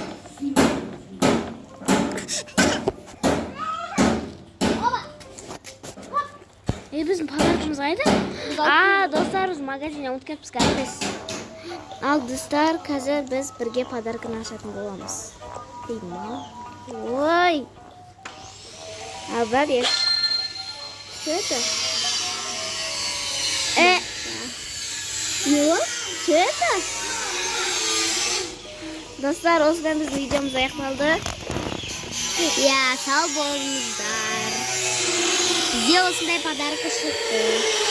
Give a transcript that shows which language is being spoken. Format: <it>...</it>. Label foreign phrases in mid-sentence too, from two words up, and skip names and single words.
<kk>Біздің подаркамыз қайда? Достар, біз магазинне ұмытып кетіппіз кәдіміз. Ал, достар, қазір біз бірге подарканы ашатын боламыз. Ой!</kk> <ru>Обалдеть! Что это? Что это?</ru> <kk>Достар, осыдан біздің видеомыз аяқталды. Я, сау болыңыздар. Bizde осындай подарка шықты.</kk>